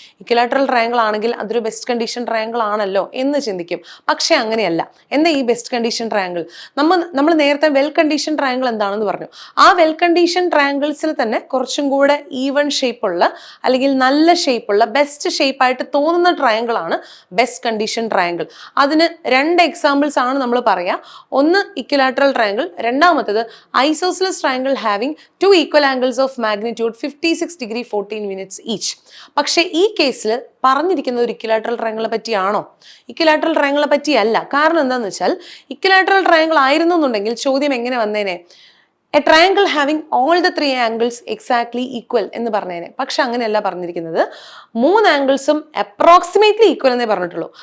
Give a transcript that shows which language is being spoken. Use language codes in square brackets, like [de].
[ml] Equilateral triangle ആണെങ്കിൽ അതൊരു best condition triangle ആണല്ലോ എന്ന് ചിന്തിക്കും. പക്ഷെ അങ്ങനെയല്ല. എന്താ ഈ ബെസ്റ്റ് കണ്ടീഷൻ ട്രയാങ്കിൾ? നമ്മൾ നേരത്തെ വെൽ കണ്ടീഷൻ ട്രയാങ്കിൾ എന്താണെന്ന് പറഞ്ഞു. ആ വെൽ കണ്ടീഷൻ ട്രയാങ്കിൾസിൽ തന്നെ കുറച്ചും കൂടെ ഈവൺ ഷേപ്പുള്ള അല്ലെങ്കിൽ നല്ല ഷേപ്പുള്ള ബെസ്റ്റ് ഷേപ്പായിട്ട് തോന്നുന്ന ട്രയാങ്കിൾ ആണ് ബെസ്റ്റ് കണ്ടീഷൻ ട്രയാങ്കിൾ. അതിന് 2 എക്സാമ്പിൾസ് ആണ് നമ്മൾ പറയാ. ഒന്ന് ഇക്വലാറ്ററൽ ട്രയാങ്കിൾ, രണ്ടാമത്തേത് isosceles [en] triangle having 2 equal angles of magnitude 56 degree 14 minutes each. [ml] പക്ഷേ ഈ കേസിൽ പറഞ്ഞിരിക്കുന്ന ഒരു ഇക്വലാറ്ററൽ ട്രയാങ്കിളിനെ പറ്റിയാണോ? ഇക്വലാറ്ററൽ ട്രയാങ്കിളിനെ പറ്റിയല്ല. കാരണം എന്താണെന്ന് വെച്ചാൽ ഇക്വലാറ്ററൽ ട്രയാങ്കിൾ ആയിരുന്നു എന്നുണ്ടെങ്കിൽ ചോദ്യം എങ്ങനെ വന്നേനെ? [en] a triangle having all the 3 angles exactly equal [ml] എന്ന് പറഞ്ഞേനെ. പക്ഷെ അങ്ങനെയല്ല പറഞ്ഞിരിക്കുന്നത്. 3 ആംഗിൾസും അപ്രോക്സിമേറ്റ്ലി ഈക്വൽ എന്നേ പറഞ്ഞിട്ടുള്ളൂ.